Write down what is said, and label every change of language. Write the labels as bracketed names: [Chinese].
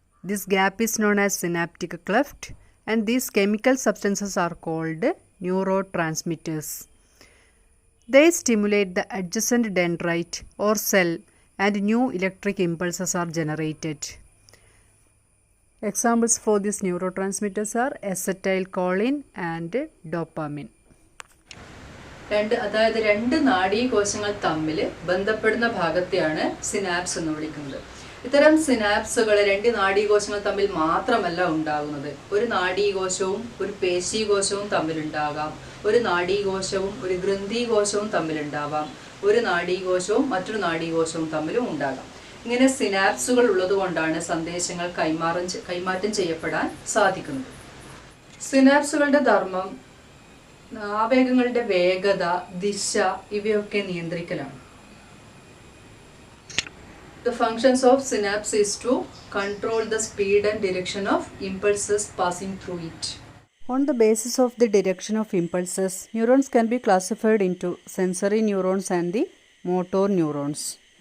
[English] This gap is known as synaptic cleft, and these chemical substances are called neurotransmitters. They stimulate the adjacent dendrite or cell and new electric impulses are generated. Examples for these neurotransmitters are acetylcholine and dopamine. [Malayalam] അതായത് രണ്ട് നാഡീകോശങ്ങൾ തമ്മിൽ ബന്ധപ്പെടുന്ന ഭാഗത്തെയാണ് synapse എന്ന് വിളിക്കുന്നത്. ഇത്തരം സിനാപ്സുകൾ രണ്ട് നാഡീകോശങ്ങൾ തമ്മിൽ മാത്രമല്ല ഉണ്ടാകുന്നത്. ഒരു നാഡീകോശവും ഒരു പേശീകോശവും തമ്മിലുണ്ടാകാം, ഒരു നാഡീകോശവും ഒരു ഗ്രന്ഥികോശവും തമ്മിലുണ്ടാവാം, ഒരു നാഡീകോശവും മറ്റൊരു നാഡീകോശവും തമ്മിലും ഉണ്ടാകാം. ഇങ്ങനെ സിനാപ്സുകൾ ഉള്ളതുകൊണ്ടാണ് സന്ദേശങ്ങൾ കൈമാറ്റം ചെയ്യപ്പെടാൻ സാധിക്കുന്നത്. സിനാപ്സുകളുടെ ധർമ്മം ആവേഗങ്ങളുടെ വേഗത, ദിശ ഇവയൊക്കെ നിയന്ത്രിക്കലാണ്. [English] The functions of synapse is to control the speed and direction of impulses passing through it. On the basis of the direction of impulses, neurons can be classified into sensory neurons and the motor neurons.